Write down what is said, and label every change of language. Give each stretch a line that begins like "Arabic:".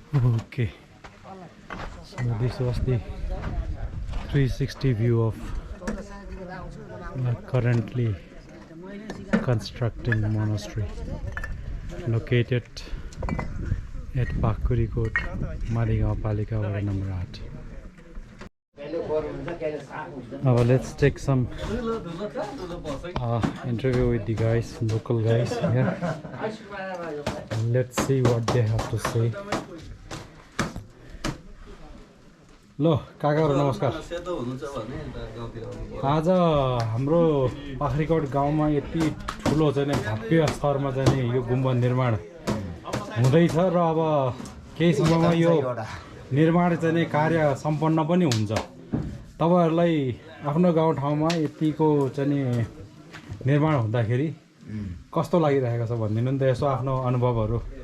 English: Okay so this was the 360 view of currently constructing monastery located at Pakhurikot, Palika Ward number 8. Now let's take some interview with the guys, local guys here. Let's see what they have to say.
Nepali: लो काकाहरु नमस्कार आज हाम्रो पाखरीकोट गाउँमा यति ठुलो चाहिँ भव्य स्तरमा चाहिँ यो गुम्बा निर्माण हुँदैछ र अब केही समयमा यो निर्माण चाहिँ कार्य सम्पन्न पनि हुन्छ तपाईहरुलाई आफ्नो गाउँठाउँमा यतिको चाहिँ निर्माण हुँदाखेरि कस्तो लागिरहेको छ भन्दिनु नि त यसो आफ्नो अनुभवहरु